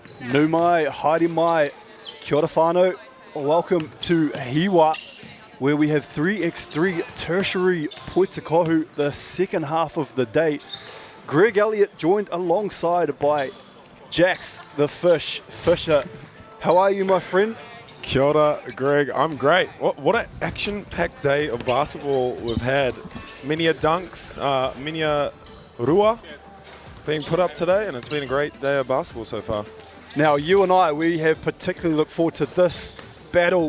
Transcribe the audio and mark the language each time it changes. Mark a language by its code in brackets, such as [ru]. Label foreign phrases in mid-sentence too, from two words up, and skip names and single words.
[mi] Numai, haere mai, kia ora whānau. [en] Welcome to HIWA, where we have 3x3 Tertiary Poitikohu, the second half of the day. Greg Elliott joined alongside by Jax, the Fisher. How are you, my friend? [mi] Kia ora, [en] Greg. I'm great. What an action-packed day of basketball we've had. Many a dunks, many a rua being put up today, and it's been a great day of basketball so far. Now, you and I, we have particularly looked forward to this battle.